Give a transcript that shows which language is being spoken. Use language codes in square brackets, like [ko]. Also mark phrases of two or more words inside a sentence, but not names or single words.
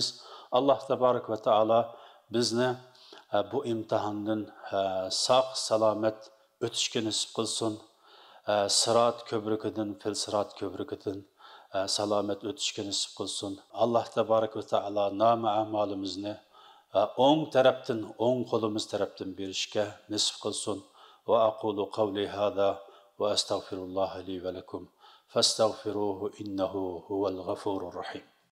[ar] الله تبارك وتعالى [uz] bizni bu imtihondan sog' salomat o'tishga nasib qilsin. Sirat köprükidan, fil sirat köprükidan salomat o'tishga nasib qilsin. [ar] الله تبارك وتعالى [uz] nomi amalimizni o'ng tarafdan, o'ng qo'limiz tarafdan berishga nasib qilsin. [ar] وأقول قولي هذا وأستغفر الله لي ولكم. فاستغفروه إنه هو الغفور الرحيم.